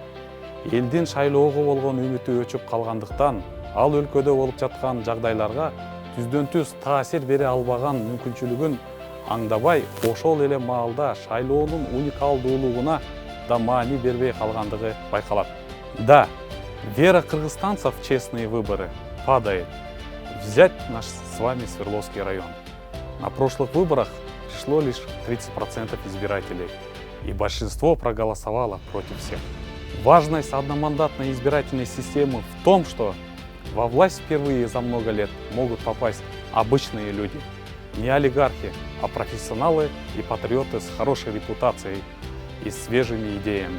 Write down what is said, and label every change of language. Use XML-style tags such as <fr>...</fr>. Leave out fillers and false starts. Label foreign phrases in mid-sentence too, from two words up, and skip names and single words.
<ky>Элдин шайлоого болгон үмүтү өчүп калгандыктан, ал өлкөдө болуп жаткан жагдайларга түздөн-түз таасир бере албаган мүмкүнчүлүгүн аңдабай, ошол эле маалда шайлоонун уникалдуулугуна да маани бербей калгандыгы байкалат.</ky> <ru>Да, вера кыргызстанцев в честные выборы падает. Взять наш с вами Свердловский район. На прошлых выборах пришло лишь 30% избирателей, и большинство проголосовало против всех. Важность одномандатной избирательной системы в том, что во власть впервые за много лет могут попасть обычные люди, не олигархи, а профессионалы и патриоты с хорошей репутацией и свежими идеями.</ru>